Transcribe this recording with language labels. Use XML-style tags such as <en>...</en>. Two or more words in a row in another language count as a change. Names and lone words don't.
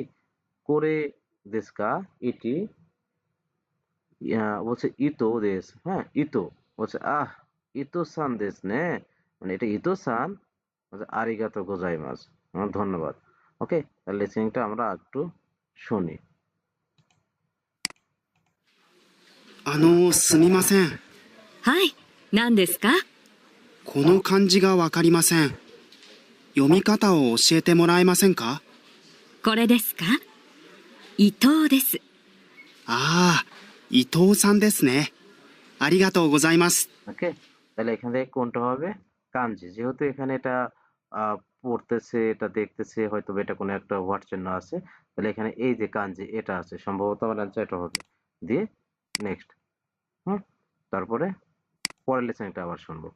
<bn>করে দেশকা ইটি, বলছে</bn> <ja>伊藤です,</ja> <bn>হ্যাঁ ইতো, বলছে</bn> <ja>ああ伊藤さんですね,</ja> <bn>মানে এটা ইতো সান, বলছে</bn> <ja>ありがとうございます,</ja> <bn>ধন্যবাদ। ওকে, তাহলে লিসেনিংটা আমরা একটু শুনি।</bn> <ja>すみません。はい、何ですか？この漢字がわかりません。読み方を教えてもらえませんか？これですか？伊藤です。ああ、伊藤さんですね。ありがとうございます。</ja> <bn>ওকে, তাহলে এখান থেকে কোনটা হবে, কাঞ্জি, যেহেতু এখানে এটা পড়তেছে, এটা দেখতেছে, হয়তো এটা কোনো একটা ওয়ার্ড চিহ্ন আছে, তাহলে এখানে এই যে কাঞ্জি এটা আছে, সম্ভবত আমার অ্যান্সার এটা হবে। দিয়ে নেক্সট, হুম, তারপরে পরের লেসনটা আবার শুনবো।</bn>